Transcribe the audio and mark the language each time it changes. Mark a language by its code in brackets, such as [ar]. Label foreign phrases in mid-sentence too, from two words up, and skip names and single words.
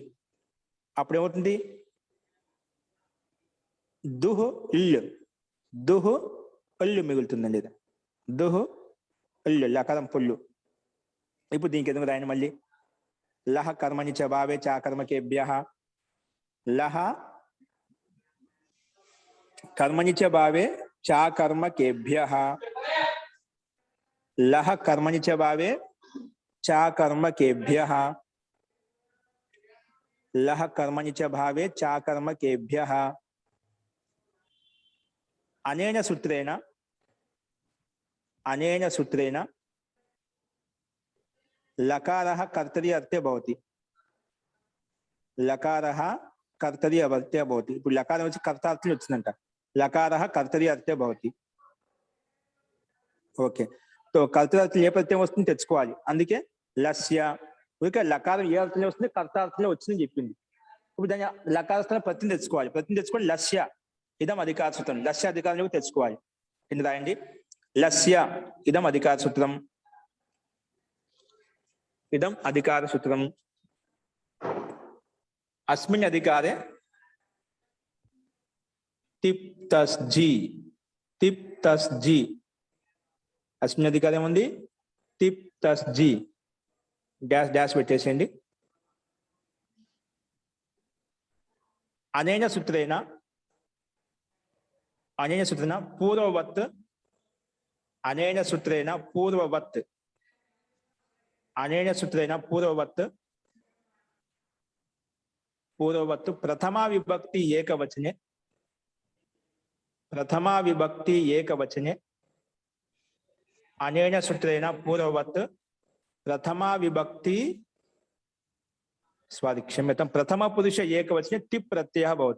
[te] అప్పుడు ఏమవుతుంది? దుహ్ ఇల్లు, దుహ్ ఇల్లు మిగులుతుందండి. దుహ్ ఇల్లు లకారం పొల్లు. ఇప్పుడు దీనికి ఎందుకు రాయండి మళ్ళీ. [sa] లహ కర్మణి చ భావే చ కర్మకేభ్యః. లహ कर्मणि च भावे चा कर्म केभ्यः. लह कर्मणि च भावे चा कर्म केभ्यः. लह कर्मणि च भावे चा कर्म केभ्यः. अनेन सूत्रेण लकारः कर्तरि अर्थे भवति. लकारः कर्तरि अवर्ते भवति. [te] ఇప్పుడు లకారం వచ్చి కర్తార్థం వచ్చిందంట. [sa] లకారః కర్తరి అర్థే భవతి. ఓకే. [te] సో కర్తరి అర్థం ఏ ప్రత్యయం వస్తుంది తెచ్చుకోవాలి. అందుకే లస్య. ఓకే, లకారం ఏ అర్థంలో వస్తుంది? కర్తార్థంలో వచ్చిందని చెప్పింది. ఇప్పుడు దాని లకారస్థానం ప్రత్యయం తెచ్చుకోవాలి. ప్రత్యయం తెచ్చుకోవాలి. [sa] లస్య ఇదం అధికార సూత్రం. [te] లస్య అధికారంలో తెచ్చుకోవాలి. కింద రాయండి. [sa] లస్య ఇదం అధికార సూత్రం. ఇదం అధికార సూత్రం. अस्मिन् अधिकारे तिप तस जी. अस्मिन् अधिकारे ఏముంది? తిప్ తస్ జీ. [en] dash dash [te] పెట్టేసేయండి. [sa] అనేన సూత్రేణ పూర్వవత్. అనేన సూత్రేణ పూర్వవత్. అనేన సూత్రేణ పూర్వవత్ पूर्ववत् प्रथमा विभक्ति एकवचने, प्रथमा विभक्ति एकवचने अनेन सूत्रेण पूर्ववत् प्रथमा विभक्ति क्षम्यतां प्रथम पुरुष एकवचने टिप् प्रत्ययः भवति।